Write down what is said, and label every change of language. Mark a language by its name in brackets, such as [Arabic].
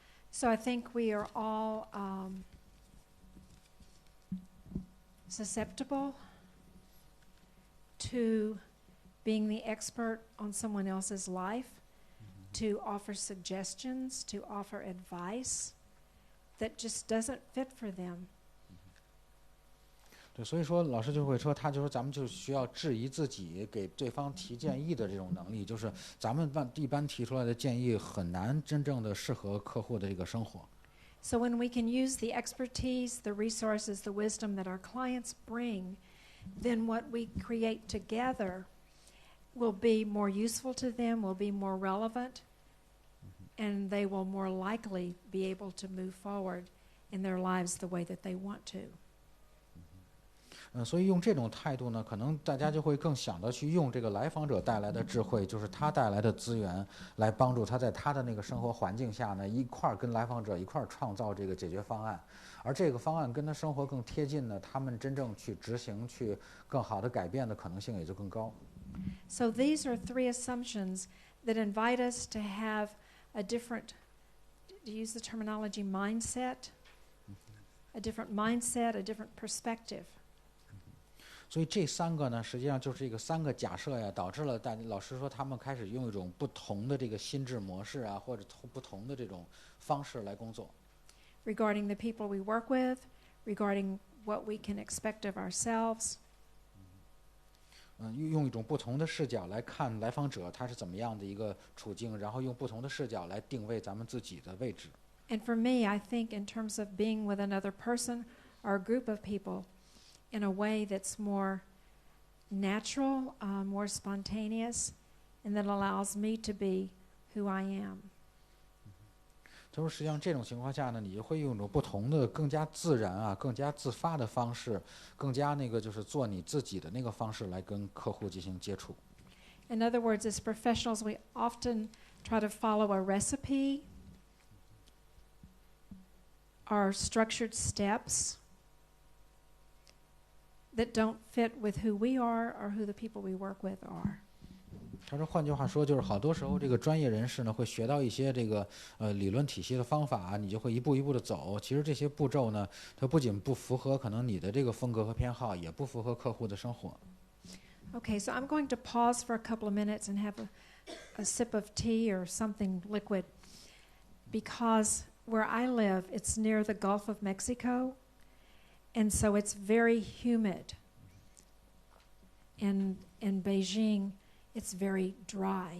[English] So I think we are all susceptible to being the expert on someone else's life, to offer suggestions, to offer advice that just doesn't fit for them. [Chinese] 对，所以说老师就会说，他就说咱们就需要质疑自己，给对方提建议的这种能力，就是咱们一般提出来的建议很难真正的适合客户的这个生活。 [English] So when we can use the expertise, the resources, the wisdom that our clients bring, then what we create together will be more useful to them, will be more relevant, and they will more likely be able to move forward in their lives the way that they want to. [Chinese] 所以用这种态度呢，可能大家就会更想到去用这个来访者带来的智慧，就是他带来的资源，来帮助他在他的那个生活环境下呢，一块儿跟来访者一块儿创造这个解决方案。而这个方案跟他生活更贴近呢，他们真正去执行、去更好的改变的可能性也就更高。 [English] So these are three assumptions that invite us to have a different, to use the terminology mindset, a different mindset, a different perspective. [Chinese] 所以这三个呢，实际上就是这个三个假设呀，导致了老师说他们开始用一种不同的这个心智模式啊，或者不同的这种方式来工作。 [English] Regarding the people we work with, regarding what we can expect of ourselves. [Chinese] 用一种不同的视角来看来访者他是怎么样的一个处境，然后用不同的视角来定位咱们自己的位置。 [English] And for me, I think in terms of being with another person or a group of people in a way that's more natural, more spontaneous, and that allows me to be who I am. [Chinese] 他说实际上这种情况下呢，你就会用一种不同的更加自然啊，更加自发的方式，更加那个就是做你自己的那个方式来跟客户进行接触。 [English] In other words, as professionals, we often try to follow a recipe, or structured steps that don't fit with who we are or who the people we work with are. [Chinese] 他说换句话说，就是好多时候这个专业人士呢会学到一些这个理论体系的方法，你就会一步一步的走。其实这些步骤呢，它不仅不符合可能你的这个风格和偏好，也不符合客户的生活。 [English] Okay, so I'm going to pause for a couple of minutes and have a sip of tea or something liquid, because where I live, it's near the Gulf of Mexico, and so it's very humid. In Beijing, it's very dry.